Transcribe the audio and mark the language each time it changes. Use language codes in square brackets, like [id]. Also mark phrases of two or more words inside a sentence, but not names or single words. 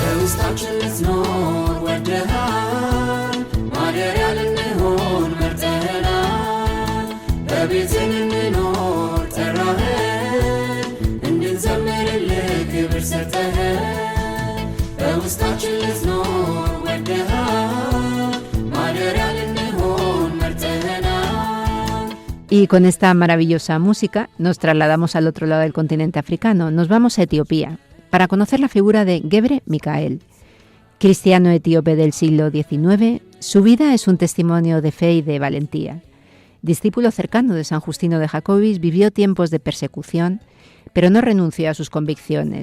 [am] በውስጣችን ልትኖር ወደሃል፣ ማደሪያ ልንሆን መርጠኸናል። በቤትህ ልንኖር ጠራኸን፣ እንድንዘምርልህ ክብር ሰጠኸን። በውስጣችን ልትኖር ወደሃል፣ ማደሪያ ልንሆን መርጠኸናል። [es] Y con esta maravillosa música nos trasladamos al otro lado del continente africano. Nos vamos a Etiopía para conocer la figura de Gebre Mikael. Cristiano etíope del siglo XIX, su vida es un testimonio de fe y de valentía. Discípulo cercano de San Justino de Jacobis, vivió tiempos de persecución, pero no renunció a sus convicciones.